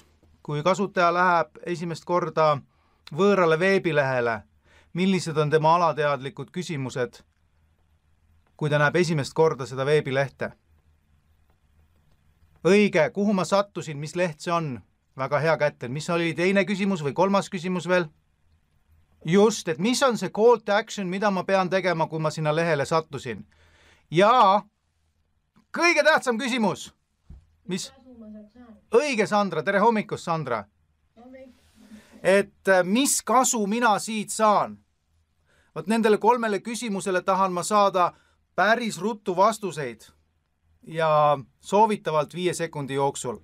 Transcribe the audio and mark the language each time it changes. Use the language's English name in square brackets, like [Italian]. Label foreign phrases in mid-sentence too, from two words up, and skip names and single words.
[Estonian] Kui kasutaja läheb esimest korda võõrale veebilehele, millised on tema alateadlikud küsimused, kui ta näeb esimest korda seda veebilehte? Õige, kuhu ma sattusin, mis leht see on? Väga hea kätte. Mis oli teine küsimus või kolmas küsimus veel? Just, et mis on see [English] call to action, [Estonian] mida ma pean tegema, kui ma sinna lehele sattusin? Ja kõige tähtsam küsimus. Mis? Õige, Sandra. Tere hommikust, Sandra. Et mis kasu mina siit saan? Vot nendele 3 küsimusele tahan ma saada päris ruttu vastuseid ja soovitavalt 5 sekundi jooksul.